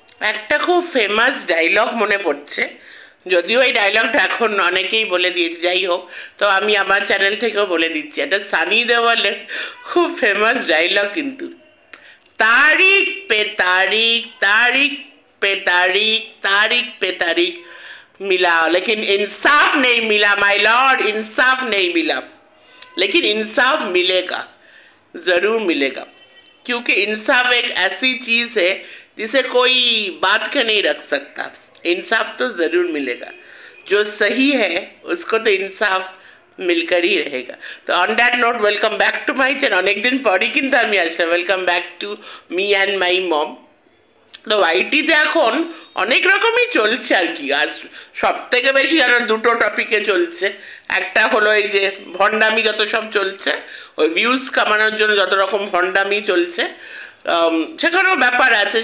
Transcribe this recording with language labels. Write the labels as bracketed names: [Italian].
[Bangla] একটা খুব famous dialogue মনে পড়ছে, যদিও এই ডায়লগটা এখন অনেকেই বলে দিয়েছে, যাই হোক, তো আমি আমার চ্যানেল থেকেও বলে দিচ্ছি। এটা সানি দেওয়ালের খুব ফেমাস ডায়লগ কিন্তু, [Hindi] तारीख पे तारीख, तारीख पे तारीख, तारीख पे तारीख मिला लेकिन इंसाफ नहीं मिला माय लॉर्ड, इंसाफ नहीं मिला। लेकिन इंसाफ मिलेगा, ज़रूर मिलेगा, क्योंकि इंसाफ एक ऐसी चीज़ है जिसे कोई बात के नहीं रख सकता। इंसाफ तो ज़रूर मिलेगा, जो सही है उसको तो इंसाफ मिलकर ही रहेगा। [English] तो on that note welcome back to my channel. [Bangla] अनेक दिन পরই কিন্তু আমি আসলাম। [English] Welcome back to me and my mom. [Bangla] তো ওয়াইটিতে এখন অনেক রকমই চলছে আর কি। আর সব থেকে বেশি যেন দুটো টপিকে চলছে। একটা হলো এই যে ভণ্ডামি, যত সব চলছে, ওই ভিউজ কামানোর জন্য যত রকম ভণ্ডামি চলছে, সেখানেও ব্যাপার আছে।